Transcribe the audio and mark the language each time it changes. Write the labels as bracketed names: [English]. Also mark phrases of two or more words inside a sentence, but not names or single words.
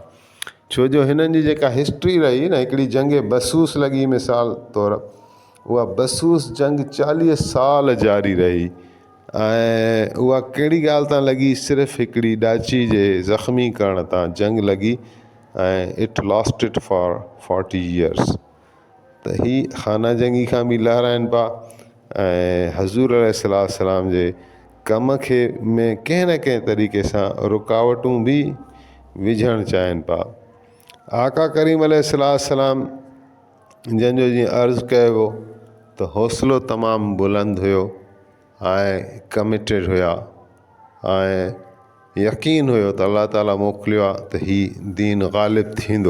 [Sindhi] छो जो हिननि जी जेका हिस्ट्री रही न, हिकिड़ी जंग बसूस लॻी मिसाल तौरु, उहा बसूस जंग 40 साल जारी रही ऐं उहा कहिड़ी ॻाल्हि तां लॻी, सिर्फ़ु हिकिड़ी ॾाची जे ज़ख़्मी करण तां जंग लॻी ऐं [English] it lasted for 40 years. [Sindhi] त ही खाना जंगी खां बि लहराइनि पिया ऐं हज़ूर अलैहिस्सलाम जे कम खे में कंहिं न कंहिं तरीक़े सां रुकावटूं बि विझणु चाहिनि पिया। आका करीम अलैहिस्सलाम जंहिंजो जीअं अर्ज़ु कयो हो त हौसलो तमामु बुलंद हुयो ऐं कमिटेड हुया ऐं यकीन हुयो त अलाह ताला मोकिलियो आहे त हीउ दीन ग़ालिब थींदो।